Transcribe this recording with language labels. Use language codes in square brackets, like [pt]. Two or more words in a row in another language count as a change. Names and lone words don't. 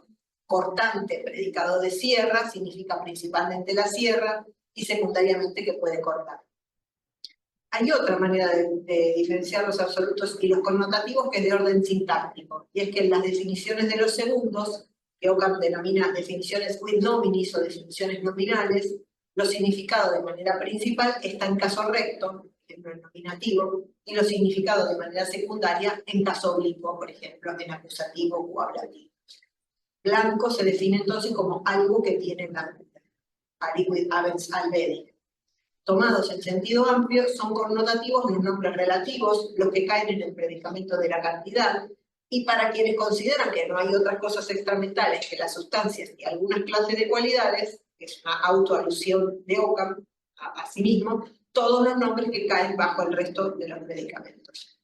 [es] Cortante, predicado de sierra, significa principalmente la sierra y secundariamente que puede cortar. Hay otra manera de diferenciar los absolutos y los connotativos que es de orden sintáctico, y es que en las definiciones de los segundos, que Occam denomina definiciones [la] quid nominis [es] o definiciones nominales, los significados de manera principal están en caso recto, por ejemplo en nominativo, y los significados de manera secundaria en caso oblicuo, por ejemplo en acusativo o ablativo. Blanco se define entonces como algo que tiene blancura, [la] aliquid habens albedi. [es] Tomados en sentido amplio, son connotativos los nombres relativos, los que caen en el predicamento de la cantidad, y para quienes consideran que no hay otras cosas extramentales que las sustancias y algunas clases de cualidades, que es una autoalusión de Occam a sí mismo, todos los nombres que caen bajo el resto de los predicamentos.